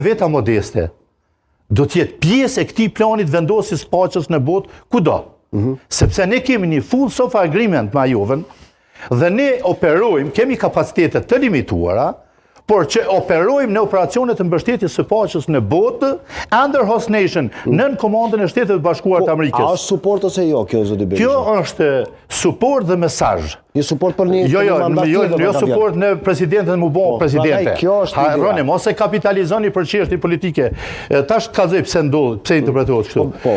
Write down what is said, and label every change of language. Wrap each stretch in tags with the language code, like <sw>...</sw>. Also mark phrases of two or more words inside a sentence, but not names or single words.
<sq>veta modeste do t'jetë pjesë e këtij planit vendosjes paqes në botë kudo. Sepse ne kemi një</sq> <en>full sofa agreement</en> <sq>me Ajovën dhe ne operojmë, kemi kapacitete të limituara, por që operojmë në operacionet të mbështetjes së paqes në botë,</sq> <en>under host nation,</en> <sq>nën komandën e Shteteve të Bashkuara të Amerikës. A është suport ose jo kjo, zoti Berisha? Kjo është suport dhe mesazh. Një suport për një mandat tjetër. Jo suport në presidentën më bo presidente. Kjo është Harroni, mos e kapitalizoni për çështje politike. Tash të kallzoj pse ndodh, pse interpretohet kështu.</sq>